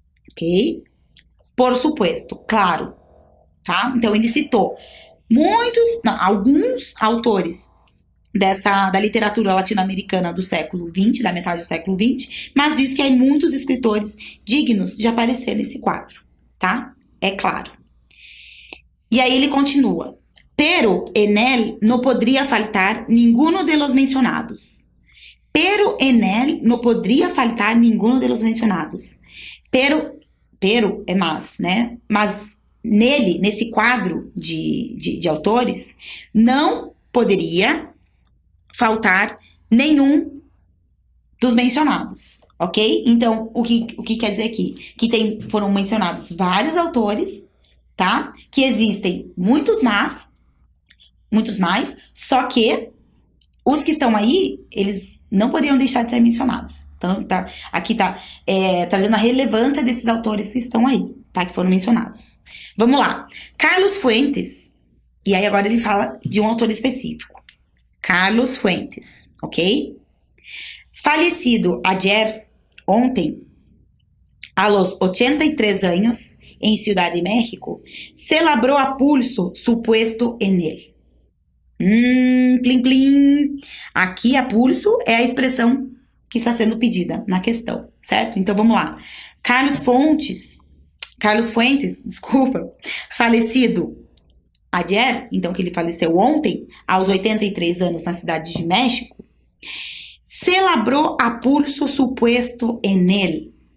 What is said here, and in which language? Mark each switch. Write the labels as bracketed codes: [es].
[es] Ok? Por supuesto, claro, tá? [pt] Então ele citou alguns autores da literatura latino-americana do século XX, da metade do século XX, mas diz que há muitos escritores dignos de aparecer nesse quadro, tá? É claro. E aí ele continua: [es] Pero en él no podría faltar ninguno de los mencionados. Pero en él no podría faltar ninguno de los mencionados. Pero [pt] é mas, né? Mas nele, nesse quadro de autores, não poderia faltar nenhum dos mencionados, ok? Então, o que quer dizer aqui? Que foram mencionados vários autores, tá? Que existem muitos mais, só que os que estão aí, eles não poderiam deixar de ser mencionados. Então, aqui tá trazendo a relevância desses autores que estão aí, tá? Que foram mencionados. Vamos lá. Carlos Fuentes, e aí agora ele fala de um autor específico. Carlos Fuentes, ok? [es] Falecido ayer, ontem, a los 83 años, em Ciudad de México, se labró a pulso su puesto en él. Plim, plim. [pt] Aqui, a pulso é a expressão que está sendo pedida na questão, certo? Então, vamos lá. Carlos Fuentes, desculpa, falecido ayer, então que ele faleceu ontem, aos 83 anos na cidade de México, [es] se labró a pulso su puesto en él.